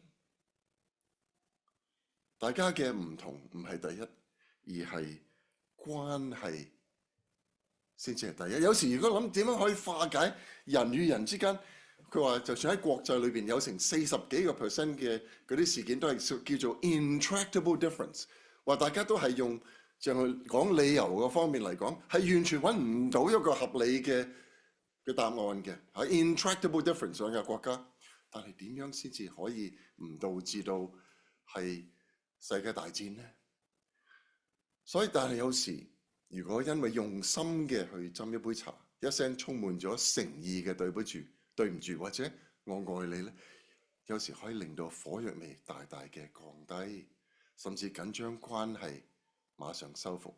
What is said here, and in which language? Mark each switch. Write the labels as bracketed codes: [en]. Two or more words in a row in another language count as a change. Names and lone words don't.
[yue] 大家嘅唔同唔係第一，而係關係先至係第一。有時如果諗點樣可以化解人與人之間，佢話就算喺國際裏邊有成40幾個%嘅嗰啲事件都係叫做 [en] intractable difference， [yue] 話大家都係用就係講理由嘅方面嚟講，係完全揾唔到一個合理嘅答案嘅，喺 [en] intractable difference [yue] 上嘅國家。但係點樣先至可以唔導致到係世界大戰呢？所以但係有時如果因為用心嘅去斟一杯茶，一聲充滿咗誠意嘅對唔住或者我愛你呢，有時可以令到火藥味大大嘅降低，甚至緊張關係馬上修復。